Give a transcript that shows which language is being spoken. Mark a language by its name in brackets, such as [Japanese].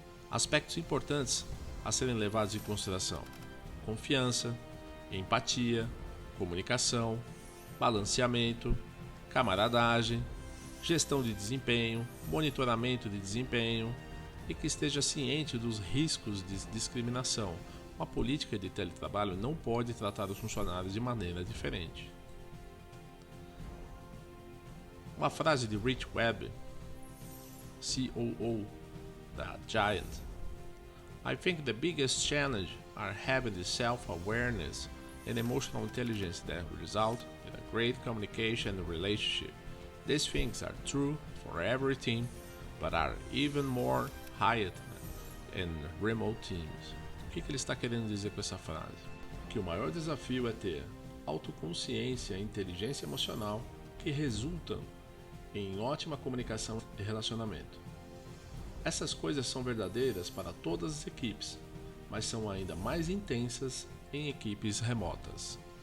[Portuguese] Aspectos importantes a serem levados em consideração: confiança, empatia, comunicação, balanceamento, camaradagem, gestão de desempenho, monitoramento de desempenho e que esteja ciente dos riscos de discriminação. Uma política de teletrabalho não pode tratar os funcionários de maneira diferente. Uma frase de Rich Webb, COO da Giant: [English] I think the biggest challenge are having the self-awareness and emotional intelligence that result in a great communication relationship. These things are true for every team, but are even more higher in remote teams. [Portuguese] O que ele está querendo dizer com essa frase? Que o maior desafio é ter autoconsciência e inteligência emocional que resultam em ótima comunicação e relacionamento. Essas coisas são verdadeiras para todas as equipes, mas são ainda mais intensas em equipes remotas.